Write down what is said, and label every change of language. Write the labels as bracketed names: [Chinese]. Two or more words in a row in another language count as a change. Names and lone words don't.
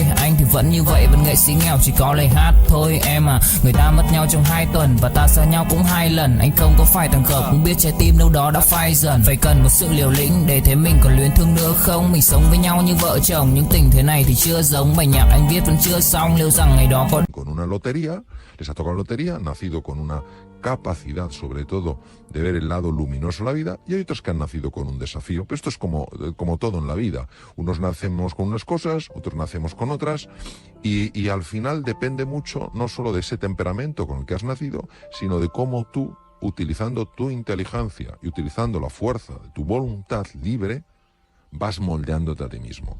[Vietnamese] Anh thì vẫn như vậy, vẫn nghệ sĩ nghèo chỉ có lời hát thôi. Em à, người ta mất nhau trong 2 tuần và ta xa nhau cũng 2 lần. Anh không có phải thằng khờ, cũng biết trái tim đâu đó đã phai dần. Phải cần một sự liều lĩnh để thấy mình còn luyến thương nữa không. Mình sống với nhau như vợ chồng, những tình thế này thì chưa giống. Bài nhạc anh viết vẫn chưa xong, liệu rằng ngày đó có [Spanish] con una lotería, les ha tocado la lotería, nacido con una capacidad sobre todo de ver el lado luminoso de la vida, y hay otros que han nacido con un desafío. Pero esto es como todo en la vida. Unos nacemos con unas cosas, otros nacemos con otras, y al final depende mucho no solo de ese temperamento con el que has nacido, sino de cómo tú, utilizando tu inteligencia y utilizando la fuerza de tu voluntad libre, vas moldeándote a ti mismo.